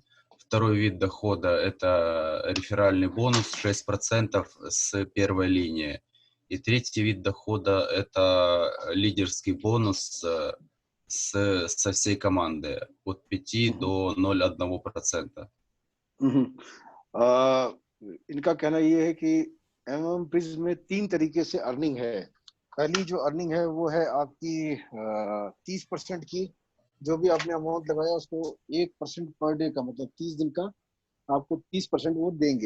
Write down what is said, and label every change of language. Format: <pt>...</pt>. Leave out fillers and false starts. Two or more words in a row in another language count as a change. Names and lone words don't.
<ru>Второй вид дохода – это реферальный бонус 6% с первой линии. И третий вид дохода – это лидерский бонус со всей команды от 5 до 0,1%.</ru> <hi>इनका कहना ये है कि एमएम प्रिज्म में 3 तरीके से अर्निंग है. पहली जो अर्निंग है वो है आपकी 30% की. जो भी आपने अमाउंट लगाया उसको 1%</hi> <en>per day</en> <hi>का, मतलब 30 दिन का आपको 30% वो देंगे.</hi>